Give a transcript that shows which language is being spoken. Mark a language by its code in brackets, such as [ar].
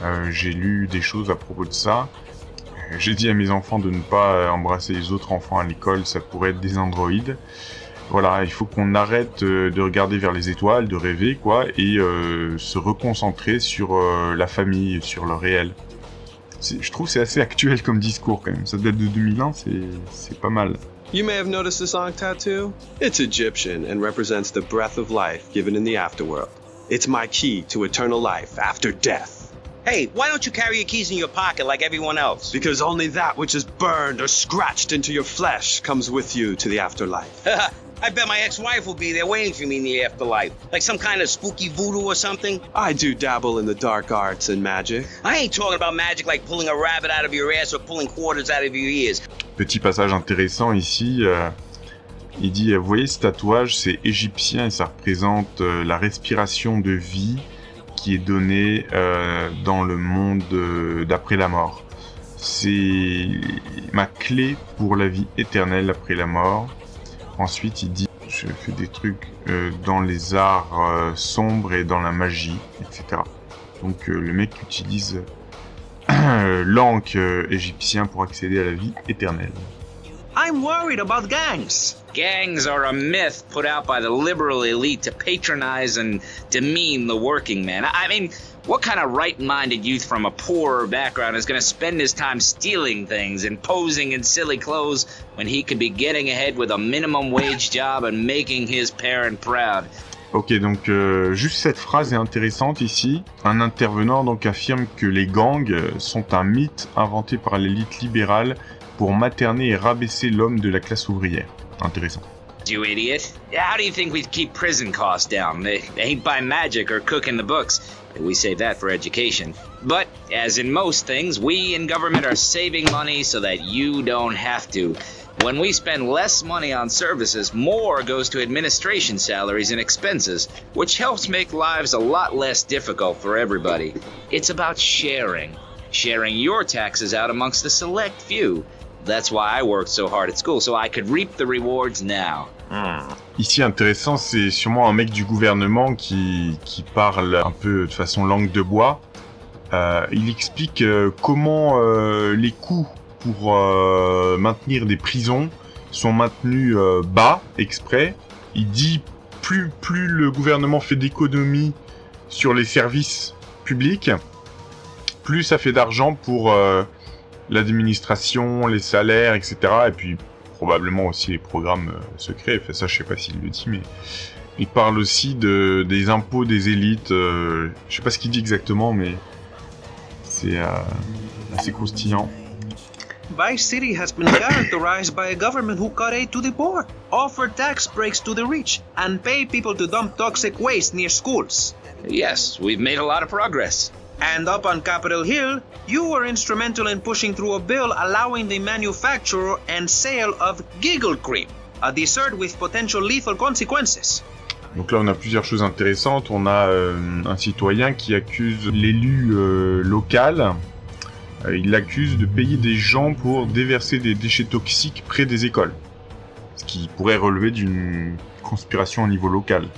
[fr] J'ai lu des choses à propos de ça. J'ai dit à mes enfants de ne pas embrasser les autres enfants à l'école, ça pourrait être des androïdes. Voilà, il faut qu'on arrête de regarder vers les étoiles, de rêver, quoi, et se reconcentrer sur la famille, sur le réel. Je trouve que c'est assez actuel comme discours, quand même. Ça date de 2001, c'est pas mal. [en] You may have noticed the song tattoo. It's Egyptian and represents the breath of life given in the afterworld. It's my key to eternal life after death. Hey, why don't you carry your keys in your pocket like everyone else? Because only that which is burned or scratched into your flesh comes with you to the afterlife. I bet my ex-wife will be there waiting for me in the afterlife. Like some kind of spooky voodoo or something. I do dabble in the dark arts and magic. I ain't talking about magic like pulling a rabbit out of your ass or pulling quarters out of your ears. [fr] Petit passage intéressant ici. Il dit, vous voyez ce tatouage, c'est égyptien et ça représente la respiration de vie qui est donnée dans le monde d'après la mort. C'est ma clé pour la vie éternelle après la mort. Ensuite, il dit, je fais des trucs dans les arts sombres et dans la magie, etc. Donc le mec utilise l'ankh égyptien pour accéder à la vie éternelle. [en] I'm worried about gangs. Gangs are a myth put out by the liberal elite to patronize and demean the working man. I mean, what kind of right-minded youth from a poorer background is going to spend his time stealing things and posing in silly clothes when he could be getting ahead with a minimum wage job and making his parent proud? Ok, donc juste cette phrase est intéressante ici. Un intervenant donc affirme que les gangs sont un mythe inventé par l'élite libérale pour materner et rabaisser l'homme de la classe ouvrière. Intéressant. You idiot. How do you think we'd keep prison costs down? They ain't by magic or cooking the books. We save that for education. But, as in most things, we in government are saving money so that you don't have to. When we spend less money on services, more goes to administration salaries and expenses, which helps make lives a lot less difficult for everybody. It's about sharing. Sharing your taxes out amongst the select few. That's why I worked so hard at school, so I could reap the rewards now. [fr] Ici, intéressant, c'est sûrement un mec du gouvernement qui parle un peu de façon langue de bois. Il explique comment les coûts pour maintenir des prisons sont maintenus bas, exprès. Il dit plus le gouvernement fait d'économies sur les services publics, plus ça fait d'argent pour l'administration, les salaires, etc. Et puis probablement aussi les programmes secrets. Enfin, ça, je sais pas s'il le dit, mais il parle aussi des impôts des élites. Je sais pas ce qu'il dit exactement, mais c'est assez croustillant. [en] Vice City has been characterized by a government who cut aid to the poor, offer tax breaks to the rich, and pay people to dump toxic waste near schools. Yes, we've made a lot of progress. And up on Capitol Hill, you were instrumental in pushing through a bill allowing the manufacture and sale of giggle cream, a dessert with potential lethal consequences. [fr] Donc là, on a plusieurs choses intéressantes. On a un citoyen qui accuse l'élu local. Il l'accuse de payer des gens pour déverser des déchets toxiques près des écoles. Ce qui pourrait relever d'une conspiration au niveau local.